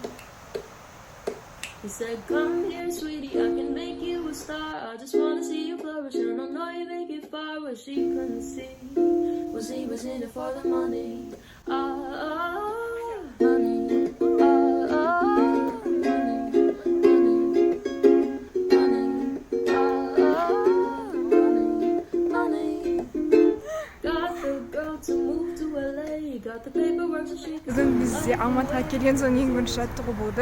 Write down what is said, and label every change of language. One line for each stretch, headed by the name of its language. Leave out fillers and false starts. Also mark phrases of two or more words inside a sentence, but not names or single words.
English: He said, come here, sweetie, I can make you a star. I just wanna see you flourish, and I know you make it far where she couldn't see. Was he was in it for the money? Money.
Kazakh: Бүгін біз Алматыға келген соң ең бірінші жаттығу болды.